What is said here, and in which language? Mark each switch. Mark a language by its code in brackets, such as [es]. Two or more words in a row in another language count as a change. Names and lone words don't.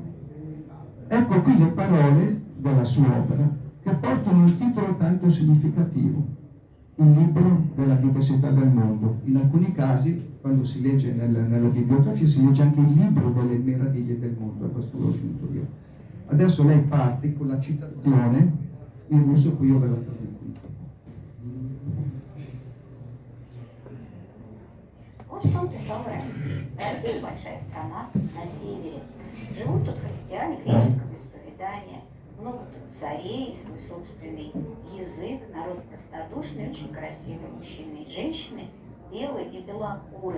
[it] Ecco qui le parole della sua opera che portano un titolo tanto significativo: il libro della diversità del mondo. In alcuni casi, quando si legge nella bibliografia, si legge anche il libro delle meraviglie del mondo, a questo l'ho aggiunto io. Adesso lei parte con la citazione in russo, qui io ve la traduco. [ru] Вот что он писал в России. Россия большая страна на севере. Живут тут христиане греческого исповедания. Много тут царей, свой собственный язык. Народ простодушный, очень красивые мужчины и женщины, белые и белокуры.